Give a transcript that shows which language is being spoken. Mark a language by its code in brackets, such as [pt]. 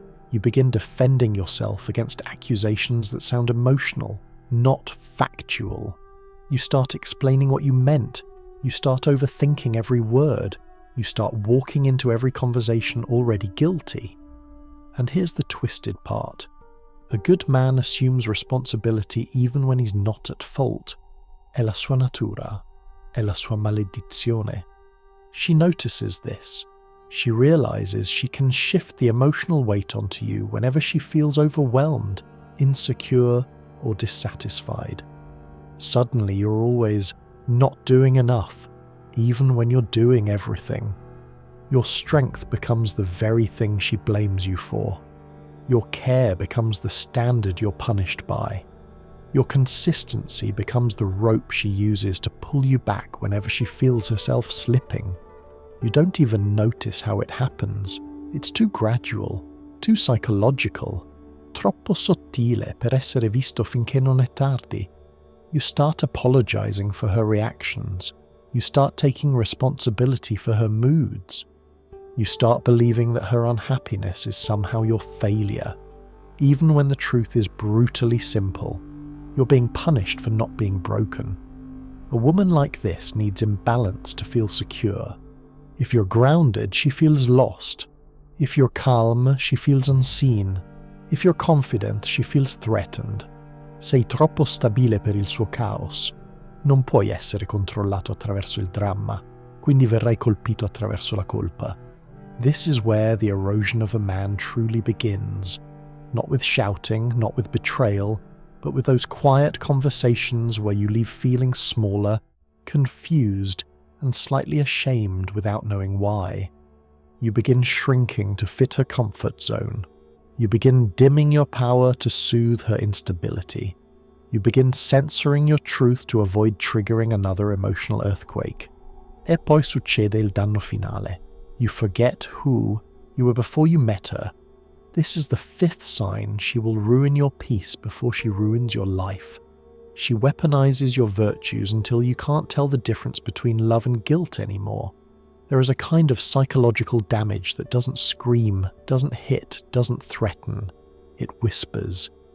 [en] You begin defending yourself against accusations that sound emotional, not factual. You start explaining what you meant. You start overthinking every word. You start walking into every conversation already guilty. And here's the twisted part. A good man assumes responsibility even when he's not at fault. [it] È la sua natura, è la sua maledizione. [en] She notices this. She realizes she can shift the emotional weight onto you whenever she feels overwhelmed, insecure, or dissatisfied. Suddenly you're always not doing enough, even when you're doing everything. Your strength becomes the very thing she blames you for. Your care becomes the standard you're punished by. Your consistency becomes the rope she uses to pull you back whenever she feels herself slipping. You don't even notice how it happens. It's too gradual, too psychological, [it] troppo sottile per essere visto finché non è tardi. [en] You start apologizing for her reactions. You start taking responsibility for her moods. You start believing that her unhappiness is somehow your failure. Even when the truth is brutally simple, you're being punished for not being broken. A woman like this needs imbalance to feel secure. If you're grounded, she feels lost. If you're calm, she feels unseen. If you're confident, she feels threatened. [it] Sei troppo stabile per il suo caos. Non puoi essere controllato attraverso il dramma, quindi verrai colpito attraverso la colpa. [en] This is where the erosion of a man truly begins. Not with shouting, not with betrayal, but with those quiet conversations where you leave feeling smaller, confused, and slightly ashamed without knowing why. You begin shrinking to fit her comfort zone. You begin dimming your power to soothe her instability. You begin censoring your truth to avoid triggering another emotional earthquake. [it] E poi succede il danno finale. [en] You forget who you were before you met her. This is the fifth sign she will ruin your peace before she ruins your life. She weaponizes your virtues until you can't tell the difference between love and guilt anymore. There is a kind of psychological damage that doesn't scream, doesn't hit, doesn't threaten. It whispers.